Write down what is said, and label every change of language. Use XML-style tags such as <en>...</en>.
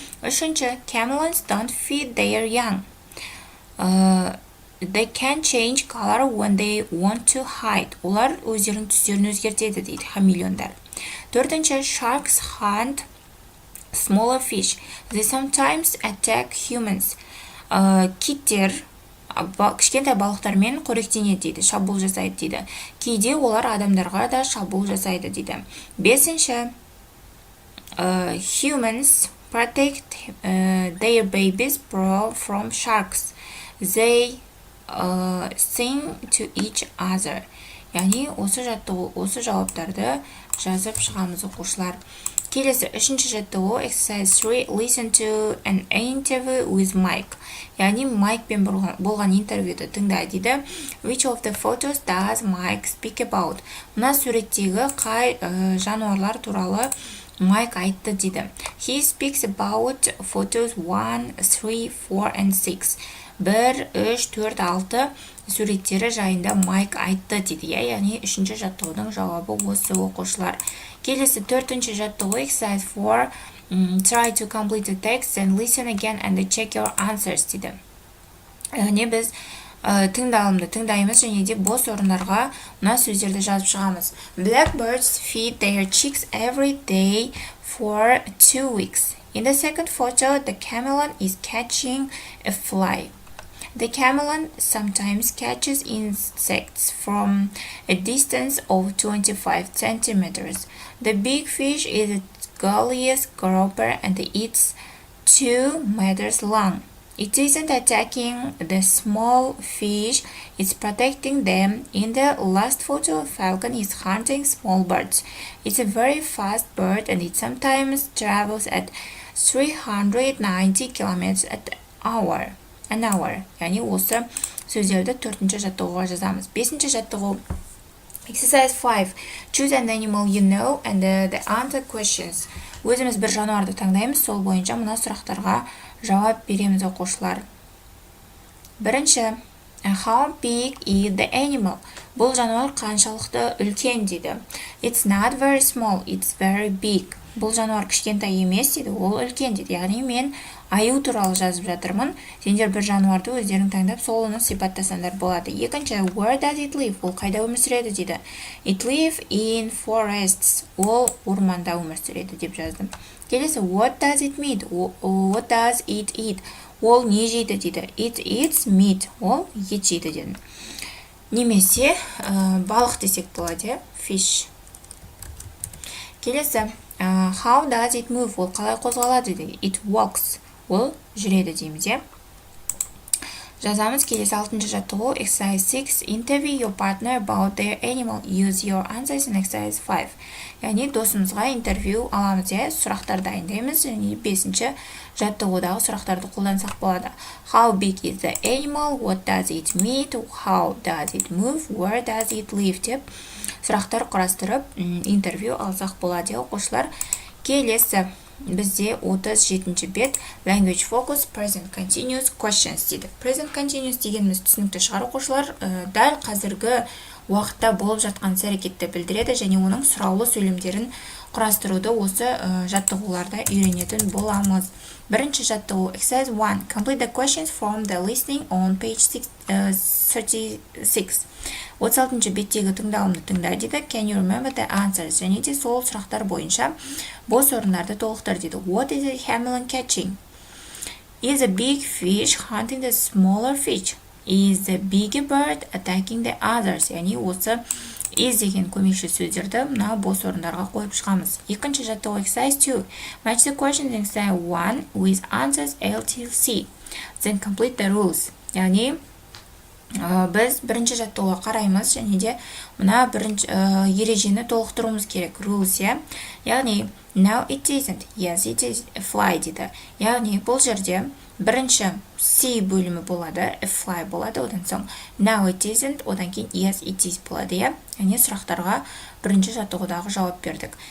<kk>Үшінші,</kk> <en>chameleons don't feed their young. They can change color when they want to hide.</en> <kk>Олар өздерінің түстерін өзгертеді дейді, хамелеондар. Төртінші,</kk> <en>sharks hunt smaller fish. They sometimes attack humans.</en> <kk>Киттер кішкентай балықтармен қоректенеді дейді, шабуыл жасайды дейді. Кейде олар адамдарға да шабуыл жасайды дейді. Бесінші,</kk> <en>humans protect their babies from sharks. They sing to each other.</en> <kk>Яғни осы жауаптарды жазып шығамыз оқушылар. Келесі үшінші жаттығу.</kk> <en>Exercise 3. Listen to an interview with Mike.</en> <kk>Яғни Майкпен болған интервьюді тыңда дейді.</kk> <en>Which of the photos does Mike speak about?</en> <kk>Мына суреттегі қай жануарлар туралы Майк айтты дейді.</kk> <en>He speaks about photos 1, 3, 4 and 6.</en> <kk>1, 3, 4, 6 суреттері жайында Майк айтты дейді. Яғни үшінші жаттығудың жауабы осы оқушылар. Келесі төртінші жаттығу.</kk> <en>Exercise 4. Try to complete the text and listen again and check your answers</en> <kk>дейді. Яғни біз тыңдалымды тыңдаймыз және де бос орындарға мына сөздерді жазып шығамыз.</kk> <en>Blackbirds feed their chicks every day for 2 weeks. In the second photo, the chameleon is catching a fly. The chameleon sometimes catches insects from a distance of 25 centimeters. The big fish is a gullious grouper and it's 2 meters long. It isn't attacking the small fish, it's protecting them. In the last photo, a falcon is hunting small birds. It's a very fast bird and it sometimes travels at 390 kilometers an hour.</en> <kk>Яғни осы сөздерді төртінші жаттығуға жазамыз. Бесінші жаттығу.</kk> <en>Exercise 5. Choose an animal you know and the answer questions.</en> <kk>Өзіміз бір жануарды таңдаймыз, сол бойынша мына сұрақтарға жауап береміз оқушылар. Бірінші,</kk> <en>how big is the animal?</en> <kk>Бұл жануар қаншалықты үлкен дейді.</kk> <en>It's not very small, it's very big.</en> <kk>Бұл жануар кішкентай емес дейді, ол үлкен дейді. Яғни мен аю туралы жазып жатырмын. Сендер бір жануарды өздерің таңдап, сол оны сипаттасаңдар болады. Екінші,</kk> <en>where does it live?</en> <kk>Ол қайда өмір сүреді дейді.</kk> <en>It lives in forests.</en> <kk>Ол орманда өмір сүреді деп жаздым. Келесі,</kk> <en>what does it mean? What does it eat?</en> <kk>Ол не жейді дейді.</kk> <en>It eats meat.</en> <kk>Ол ет жейді дедім. Немесе балық десек болады, fish. Келесі,</kk> <en>how does it move?</en> <kk>Ол қалай қозғалады дейді.</kk> <en>It walks.</en> <kk>Ол жүреді дейміз. жазамыз. Келесі 6-шы жаттығу</kk> <en>exercise 6 interview your partner about their animal, use your answers in exercise 5.</en> <kk>Яғни досымызға интервью аламыз, сұрақтар дайындаймыз, және 5-ші жаттығудағы сұрақтарды қолдансақ болады.</kk> <en>How big is the animal? What does it meet? How does it move? Where does it live?</en> <kk>деп сұрақтар құрастырып интервью алсақ болады, оқушылар. Келесі бізде 37-ші бет</kk> <en>language focus present continuous questions</en> <kk>дейді. Present continuous дегеніміз түсінікті шығар, оқушылар. Дәл қазіргі уақытта болып жатқан іс-әрекетті білдіреді және оның сұраулы сөйлемдерін құрастыруды осы жаттығуларда үйренетін боламыз. Бірінші жаттығу</kk> <en>exercise 1 complete the questions from the listening on page 36.</en> <kk>36-шы беттегі тыңдалымды тыңда дейді.</kk> <en>Can you remember the answers?</en> <kk>Және де сол сұрақтар бойынша бос орындарды толықтыр дейді.</kk> <en>What is a hammerman catching? Is a big fish hunting the smaller fish? Is the bigger bird attacking the others?</en> <kk>Яғни осы is деген көмекші сөздерді мына бос орындарға қойып шығамыз. Екінші жаттығу</kk> <en>exercise 2 match the questions in exercise 1 with answers A till C. Then complete the rules.</en> <kk>Яғни біз бірінші жаттығуға қараймыз және де мына бірінші ережені толықтыруымыз керек.</kk> <en>Rules,</en> <kk>яғни</kk> <en>now it isn't, yes it is, fly</en> <kk>дейді. Яғни бұл жерде бірінші C бөлімі болады, fly болады, одан соң</kk> <en>now it isn't,</en> <kk>одан кейін</kk> <en>yes it is</en> <kk>болады, яғни сұрақтарға бірінші жаттығудағы жауап бердік.</kk>